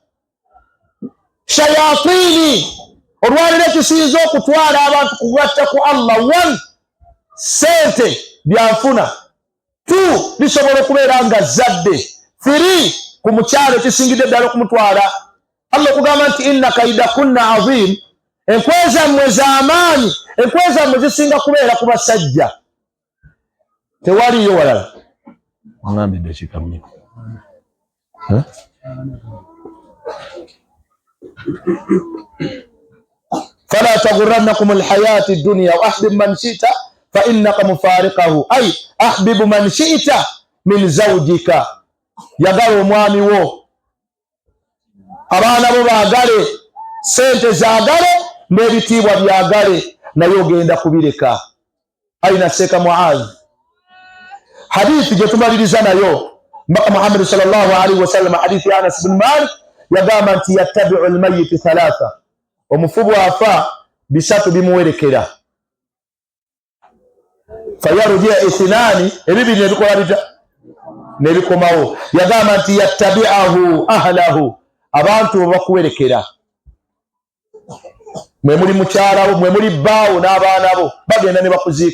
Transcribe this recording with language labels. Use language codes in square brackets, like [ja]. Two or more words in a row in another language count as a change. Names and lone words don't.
[lg] Shayatini olwaliro ekisinza okutwala abantu kugatta ku Allah: 1, sente byanfuna; 2, bisobola okubeera nga zadde; 3, ku mukyalo ekisingidde ddala okumutwala. Allah okugamba nti [ar] إن كيدكن عظيم, [lg] enkwe zammwe z'amaanyi, enkwe zammwe zisinga kubeera ku basajja. Tewaliyo walala. Wangambe dakika mmeka? [ar] فلا تغرنكم الحياة الدنيا وأحبب من شئت فإنك مفارقه، أي أحبب من شئت من زوجك. [lg] يغالو mwami wo, abaana bo baagale, sente zaagale, n'ebitiibwa byagale, naye ogenda kubireka. Aina Sheikh Muadh, hadithi gye tumaliriza nayo mbaka Muhammad [ar] صلى الله عليه وسلم, [lg] hadithi ya Anas bin Malik yagamba nti [ar] يتبع الميت [lg] 3, omufubu afa bisatu bimuwerekera. Fayarujia 2, ebibiri nebikola bita nebikomawo. Yagamba nti [ar] يتبعه أهله, [lg] abantu bakuwerekera, mwe muli mukyalawo, mwe muli bbaawo n'abaana bo, bagenda ne bakuziika.